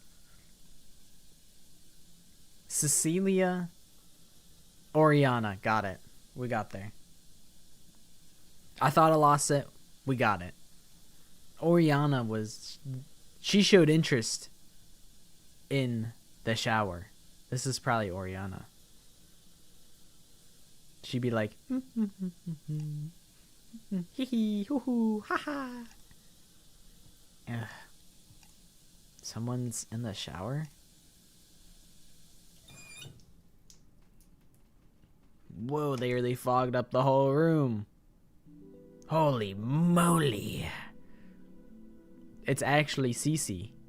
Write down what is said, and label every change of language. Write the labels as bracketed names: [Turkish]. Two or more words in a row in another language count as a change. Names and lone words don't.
[English] Cecilia, Oriana, got it. We got there. I thought I lost it. We got it. Oriana she showed interest in the shower. This is probably Oriana. She'd be like, hee hee, hoo hoo, ha ha. Someone's in the shower? Whoa, they really fogged up the whole room. Holy moly. It's actually Cece.